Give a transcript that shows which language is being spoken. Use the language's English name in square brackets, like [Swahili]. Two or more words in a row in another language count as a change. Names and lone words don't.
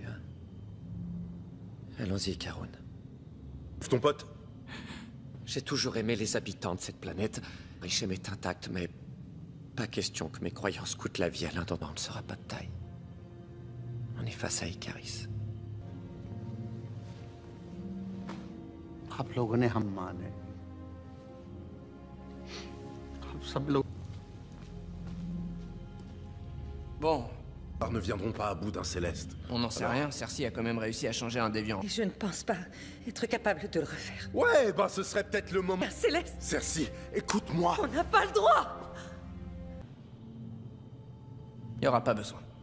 [French] Allons-y, Karun. Ton pote? J'ai toujours aimé les habitants de cette planète. Arishem est intact, mais pas question que mes croyances coûtent la vie à l'un d'entre eux. On ne sera pas de taille. On est face à Ikaris. [Hindi] आप लोगों ने हम माने आप सब लोग [French] Bon. Ne viendront pas à bout d'un Céleste. On n'en sait rien, Cersei a quand même réussi à changer un déviant. Et je ne pense pas être capable de le refaire. Ouais, bah ce serait peut-être le moment... Céleste! Cersei, écoute-moi! On n'a pas le droit! Il n'y aura pas besoin.